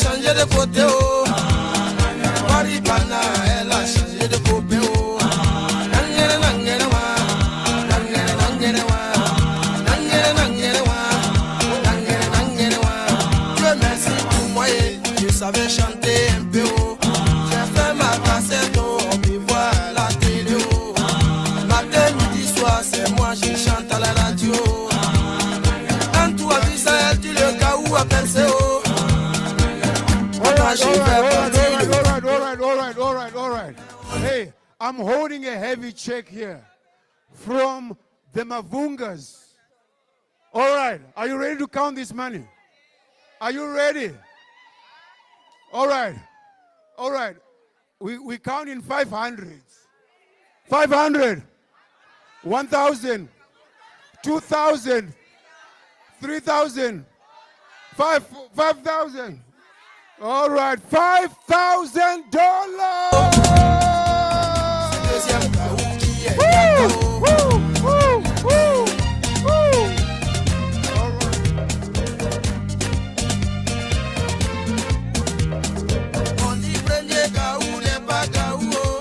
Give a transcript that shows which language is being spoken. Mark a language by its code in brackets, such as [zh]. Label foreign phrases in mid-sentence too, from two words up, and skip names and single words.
[fr] changé de côté, oh. Maripana, elle a changé de copain, oh. Nangere, nangere, wa. Nangere, nangere, wa. Nangere, nangere, wa. Nangere, nangere, wa. Dieu merci pour moi, je savais chanter un peu, oh. J'ai fait ma cassette, oh. On me voit à la télé, oh. Matin, midi, soir, c'est moi, je chante à la radio. Quand tu as vu ça, elle dit le gars où a pensé, oh. [en] All right. Hey, I'm holding a heavy check here from the Mavungas. All right, are you ready to count this money? Are you ready? All right. We count in 500s. 500, 1,000, 2,000, 3,000, 5,000. All right, $5,000. [fr] On dit premier Gaou n'est pas Gaou, oh.